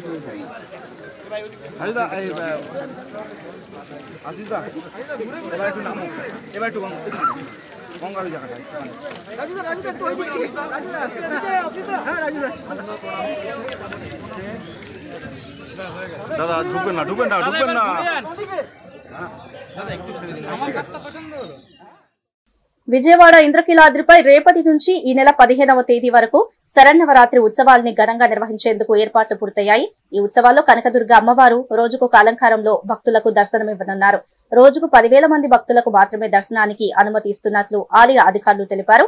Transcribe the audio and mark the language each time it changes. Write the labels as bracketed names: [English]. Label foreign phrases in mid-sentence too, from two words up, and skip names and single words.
[Bangla] আরিদা এই আসিদা এবার একটু নামো, এবার একটু গঙ্গার জায়গাটা রাজুদা একটু ওই দিকে, রাজুদা হ্যাঁ রাজুদা দাদা ঢুকবেন না দাদা একটু ছেড়ে দিন, আমার কাটটা পছন্দ হলো। [Telugu] విజయవాడ ఇంద్రకీలాద్రిపై రేపటి నుంచి ఈ నెల 15వ తేదీ వరకు శరన్నవరాత్రి ఉత్సవాల్ని ఘనంగా నిర్వహించేందుకు ఏర్పాట్లు పూర్తయ్యాయి. ఈ ఉత్సవాల్లో కనకదుర్గ అమ్మవారు రోజుకొక అలంకారంలో భక్తులకు దర్శనమివ్వనున్నారు. రోజుకు 10,000 మంది భక్తులకు మాత్రమే దర్శనానికి అనుమతి ఇస్తున్నట్లు ఆలయ అధికారులు తెలిపారు.